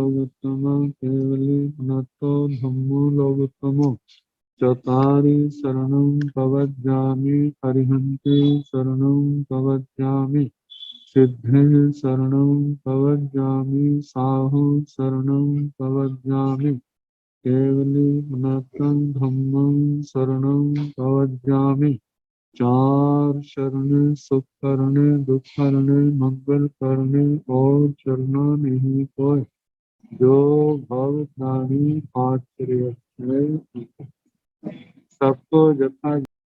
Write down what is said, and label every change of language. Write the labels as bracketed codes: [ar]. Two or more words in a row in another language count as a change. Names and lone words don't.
[pra] पुरुषोत्तम केवली नतो धम्मो लोकोत्तमो चतारि शरणं प्रवज्जामि अरिहन्ते शरणं प्रवज्जामि सिद्धे शरणं प्रवज्जामि साहु शरणं प्रवज्जामि केवली नतं धम्मं शरणं प्रवज्जामि [hi] चार शरण सुख करने दुख करने मंगल करने और चरना नहीं कोई जो भव प्राणी आश्रय है सबको जथा